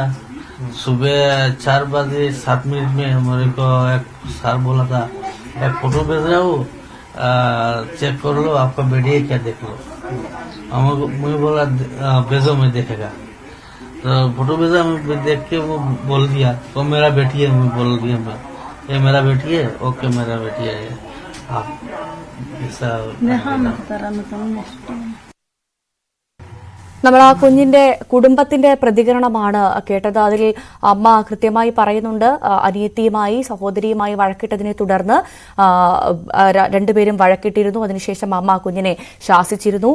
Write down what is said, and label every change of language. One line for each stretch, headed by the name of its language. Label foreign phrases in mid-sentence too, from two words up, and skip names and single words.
Hindi: सुबह 4 बजे 7 मिनट में मेरे को एक सर बोला था एक फोटो भेज रहा हूँ, चेक कर लो, आपका बेटी है क्या, देख लो। मुझे बोला भेजो, मैं देखेगा। तो फोटो भेजा, मैं देख के वो बोल दिया तो मेरा बेटी है, मैं बोल दिया मैं ये मेरा बेटी है, ओके मेरा बेटी है। आप ऐसा
Malayalam: നമ്മൾ ആ കുഞ്ഞിന്റെ കുടുംബത്തിന്റെ പ്രതികരണമാണ് കേട്ടത്. അതിൽ അമ്മ കൃത്യമായി പറയുന്നുണ്ട്, അനിയത്തിയുമായി സഹോദരിയുമായി വഴക്കിട്ടതിനെ തുടർന്ന് രണ്ടുപേരും വഴക്കിട്ടിരുന്നു. അതിനുശേഷം അമ്മ കുഞ്ഞിനെ ശാസിച്ചിരുന്നു.